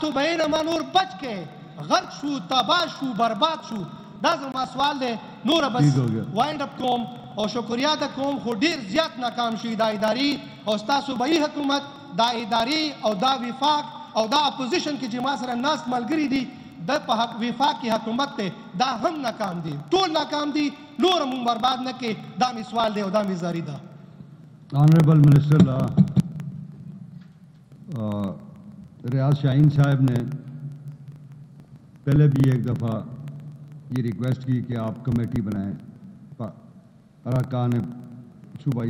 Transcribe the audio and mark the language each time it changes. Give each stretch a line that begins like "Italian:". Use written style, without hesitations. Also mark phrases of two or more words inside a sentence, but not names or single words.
Pashto: توبهیې نه ما نور بچ کړئ غرق شو تباه شو برباد شو دا زما سوال دی نوره بس
English: wind up
Pashto: کوم او شکریه ده کوم خو ډیر زیات ناکام شي دا ادارې او ستاسو صوبایي حکومت دا ادارې او دا وفاق او دا اپوزیشن کې چې ما سره ناست ملګري دي د په وفاق کې حکومت دی دا هم ناکام دي ټول ناکام دي نور مونږ برباد نه کې دا مې سوال دی او دا مې زاری ده
English: honourable minister
Urdu: ریاض شاہین صاحب نے پہلے بھی ایک دفعہ یہ ریکویسٹ کی کہ آپ کمیٹی بنائیں اراکان صوبائی